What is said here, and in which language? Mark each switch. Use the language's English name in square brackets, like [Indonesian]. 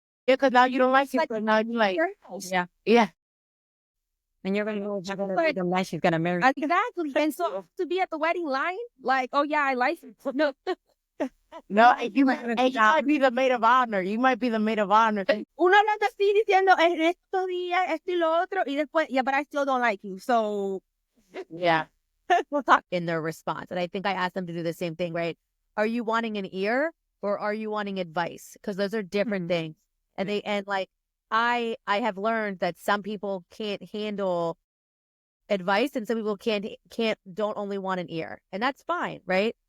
[English] Yeah, because now you don't like it, but now you like, yeah. yeah. And you're going to go check out the man she's going to marry. exactly. And so to be at the wedding line, like, oh yeah, I like it. No. No, and you might be the maid of honor. You might be the maid of honor. [Spanish] Uno hablando así diciendo en estos días esto y lo otro, y después, [English] yeah, but I still don't like you. So Yeah. We'll talk in their response. And I think I asked them to do the same thing, right? Are you wanting an ear or are you wanting advice? Because those are different things. And like, I have learned that some people can't handle advice, and some people don't only want an ear, and that's fine, right?